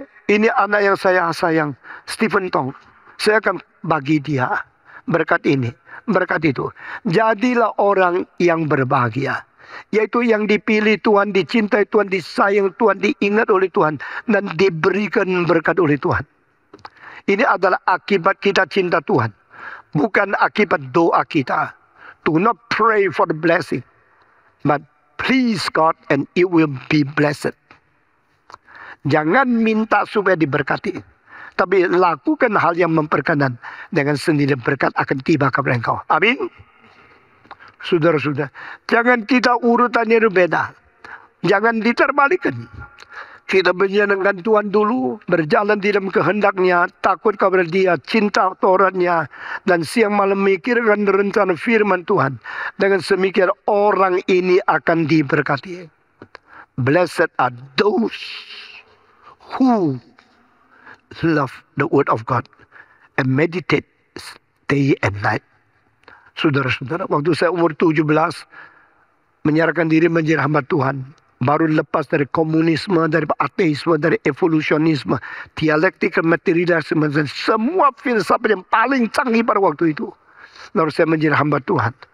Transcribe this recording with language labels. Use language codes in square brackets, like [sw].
[id] Ini anak yang saya sayang, Stephen Tong. Saya akan bagi dia berkat ini. berkat itu. Jadilah orang yang berbahagia. Yaitu yang dipilih Tuhan, dicintai Tuhan, disayang Tuhan, diingat oleh Tuhan, dan diberikan berkat oleh Tuhan. Ini adalah akibat kita cinta Tuhan. Bukan akibat doa kita. [en] Do not pray for the blessing. But please God and it will be blessed. [id] Jangan minta supaya diberkati. Tapi lakukan hal yang memperkenan. Dengan sendiri berkat akan tiba kepada engkau. Amin. Saudara-saudara, jangan kita urutannya berbeda. Jangan diterbalikan. Kita menyenangkan Tuhan dulu, berjalan di dalam kehendaknya, takut kepada Dia, cinta Tauratnya, dan siang malam mikirkan rencana firman Tuhan. Dengan semikian orang ini akan diberkati. [en] Blessed are those who love the word of God and meditate day and night. [id] Saudara-saudara, waktu saya umur 17, menyerahkan diri menjadi hamba Tuhan. Baru lepas dari komunisme, dari ateisme, dari evolusionisme, dialektika, materialisme, dan semua filsafat yang paling canggih pada waktu itu. Lalu saya menjadi hamba Tuhan.